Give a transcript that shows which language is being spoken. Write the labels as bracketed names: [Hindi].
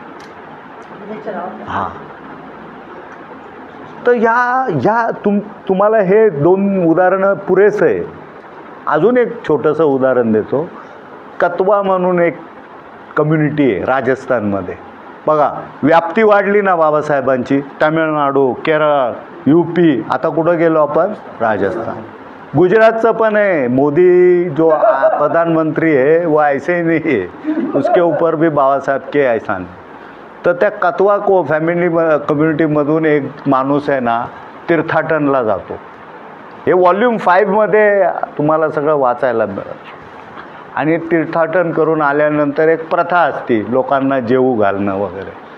[Marathi] हां, तर तुम्हाला हे 2 उदाहरणं पुरेसं आहे. अजून एक छोटंसं उदाहरण देतो. कतवा म्हणून एक कम्युनिटी आहे राजस्थानमध्ये. बघा, व्याप्ती वाढली ना बाबासाहेबांची. तामिळनाडू, केरळ, UP, आता कुठं गेलो आपण, राजस्थान. गुजरातचं पण आहे. [Hindi] मोदी जो प्रधानमंत्री है वो ऐसे ही नहीं है, उसके ऊपर भी बाबासाहेब के एहसान. [Marathi] तर त्या कतवा कम्युनिटीमधून एक माणूस आहे ना, तीर्थाटनला जातो. हे वॉल्यूम 5मध्ये तुम्हाला सगळं वाचायला मिळेल. आणि तीर्थाटन करून आल्यानंतर एक प्रथा असते लोकांना जेवू घालणं वगैरे.